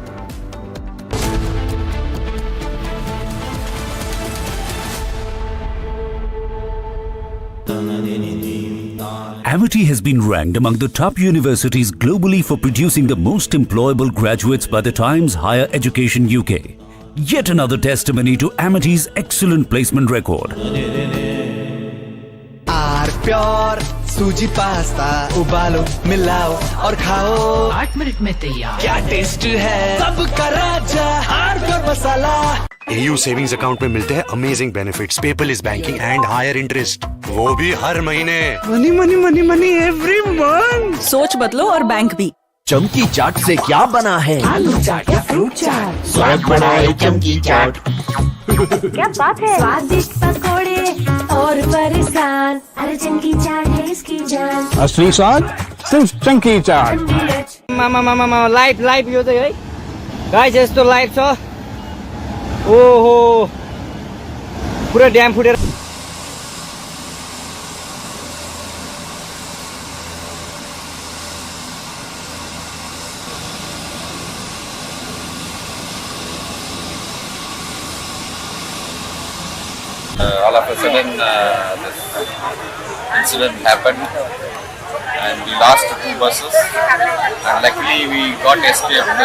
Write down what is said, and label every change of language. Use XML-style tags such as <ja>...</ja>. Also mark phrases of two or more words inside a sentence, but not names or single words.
<en>Amity has been ranked among the top universities globally for producing the most employable graduates by the Times Higher Education UK. Yet another testimony to Amity's excellent placement record.</en> <hi>प्योर सूजी पास्ता उबालो मिलाओ और खाओ 8 मिनट में तैयार। क्या टेस्ट है सबका राजा प्योर मसाला। AU</hi> <en>savings account</en> <hi>में मिलते हैं</hi> <en>amazing benefits, paperless banking and higher interest,</en> <hi>वो भी हर महीने।</hi> <en>money money money money every month.</en> <hi>सोच बदलो और बैंक भी। चमकी चाट से क्या बना है? आलू चाट या फ्रूट चाट, स्वाद बढ़ाए चमकी चाट। क्या बात है, स्वादिष्ट पकोड़े और परेशान, अरे चमकी चाट है इसकी जान। असली स्वाद सिर्फ चंकी चाट।</hi> <ne>लाइभ यो चाहिँ है गाइस, यस्तो लाइभ छ, ओहो पुरा ड्याम फुटेर।</ne> <en>All of a sudden this incident happened and we lost 2 buses, and luckily we got escaped.</en>